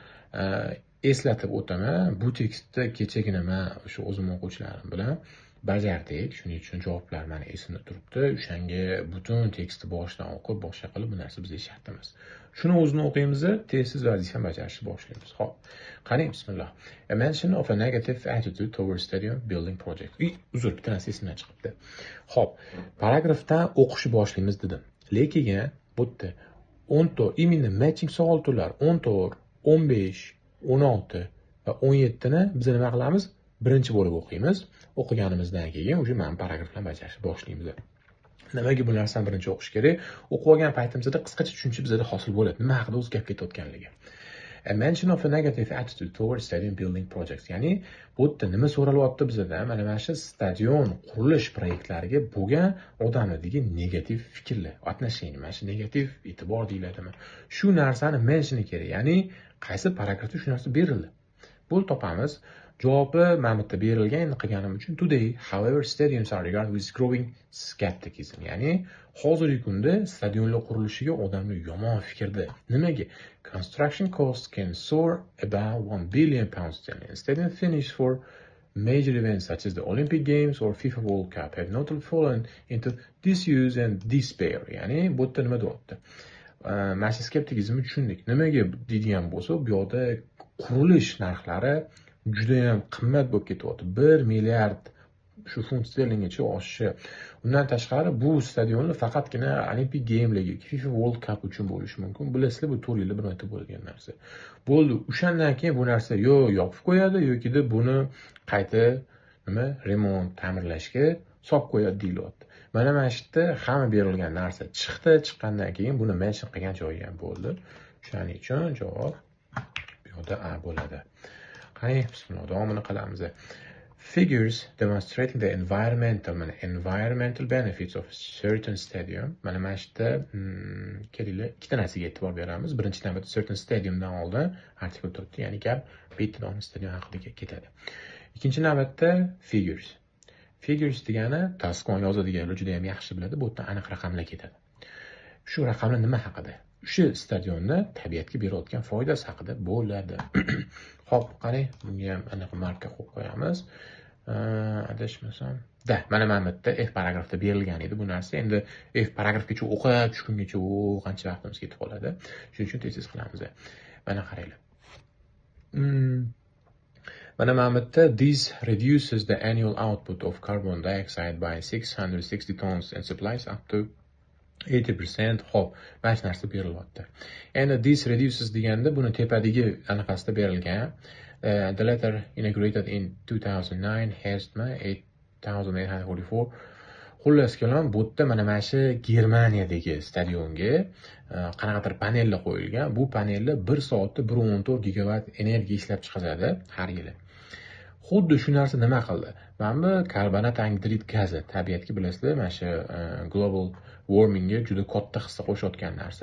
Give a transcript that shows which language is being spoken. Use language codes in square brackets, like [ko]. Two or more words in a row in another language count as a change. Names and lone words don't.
[uz] Eslatib o'taman, bu tekstni kechagina men o'sha o'zim o'quvchilarim bilan bajardik. Shuning uchun javoblar meni esimda turibdi. O'shanga butun tekstni boshidan o'qib, boshqa qilib bu narsa bizga shart emas. Shuni o'zini o'qiymiz, tezsiz vazifani bajarishni boshlaymiz. Xo'p. Qani bismillah. [en] A mention of a negative attitude towards stadium building project. [uz] Uzr, bitta narsa esimdan chiqibdi. Xo'p, paragrafdan o'qishni boshlaymiz dedim. Lekin bu yerda 10 ta imенно matching savol turlari 14, 15, 16 va 17 ni biz nima qilamiz? Birinchi bo'lib o'qiymiz. O'qiganimizdan keyin o'sha mana paragraflarni bajarishni boshlaymiz. Nimaga bu narsani birinchi o'qish kerak? O'qib olgan paytimizda qisqacha tushuncha bizda hosil bo'ladi. Nima haqida o'zi gap ketayotganligi. [en] A mention of a negative attitude towards stadium building projects. [uz] Ya'ni bu yerda nima so'ralyapti bizdan? Mana shu stadion qurilish proyektlariga bo'lgan odamlardagi negativ fikrlar, отношение, mana shu negativ e'tibor deyiladimi? Shu narsani mention kerak. Ya'ni qaysi paragrafda shu narsa berildi. Bu topamiz. Javobi mana bu yerda berilgan. Endi qilganim uchun [en] today, however, stadiums are regarded with growing skepticism. [uz] Ya'ni hozirgi kunda stadionlar qurilishiga odamlar yomon fikrda. Nimaga? [en] Construction costs can soar about 1 billion pounds sterling. Stadium finish for major events such as the Olympic Games or FIFA World Cup have notably fallen into disuse and despair. [uz] Ya'ni bu yerda nima deyapti? Mana shu skeptikizmni tushundik. Nimaga deydigan bo'lsa, bu yoqda qurilish narxlari juda ham qimmat bo'lib ketyapti. 1 milliard shu funt sterlinggacha oshishi. Undan tashqari bu stadionlar faqatgina Olympic Game'larga, FIFA World Cup uchun bo'lishi mumkin. Bilasizlar, bu 4 yilda bir marta bo'ladigan narsa. Bo'ldi. O'shandan keyin bu narsa yopib qo'yadi yoki buni qayta remont, ta'mirlashga solib qo'yadi deyilyapti. Mana shu yerda hamma berilgan narsa chiqdi. Chiqqandan keyin buni mention qilgan joyi ham bo'ldi. Shuning uchun javob bu yerda A bo'ladi. Qani, bismillah, davomini qilamiz. [en] Figures demonstrating the environmental benefits of a certain stadium. [uz] Mana shu yerda kelinglar, ikkita narsaga e'tibor beramiz. Birinchi navbatda [en] certain stadiumdan [uz] oldin artikel turibdi, ya'ni gap bitta stadion haqida ketadi. Ikkinchi navbatda figures. Figures degani tasqon yozadiganlar juda ham yaxshi biladi. Bu yerda aniq raqamlar ketadi. Shu raqamlar nima haqida? Shu stadionni tabiatga berayotgan foydasi haqida bo'ladi. Xo'p, qani, bunga ham aniq marka qo'yib qo'yamiz. adashmasam mana bu yerda F paragrafda berilgan edi bu narsa. Endi F paragrafgacha o'qib tushgungacha qancha vaqtimiz ketib qoladi. Shuning uchun tez qilamiz. Mana qaranglar. Mana bu yerda [en] this reduces the annual output of carbon dioxide by 660 tons and supplies up to 80%. [uz] Hop, mana shu narsa berilyapti. Endi [en] this reduces [uz] deganda buni tepadagi anaqasida berilgan. [en] The letter inaugurated in 2009 has 8844. [uz] Xullas kalom, bu yerda mana shu Germaniyadagi stadionga qanaqadir panellar qo'yilgan. Bu panellar 1 soatda 1.14 gigavat energiya ishlab chiqaradi har yili. Xuddi shu narsa nima qildi? Mana bu karbonat angidrid gazi, tabiatga bilasizlar, mana shu [en] global warmingga [uz] juda katta hissa qo'shayotgan narsa.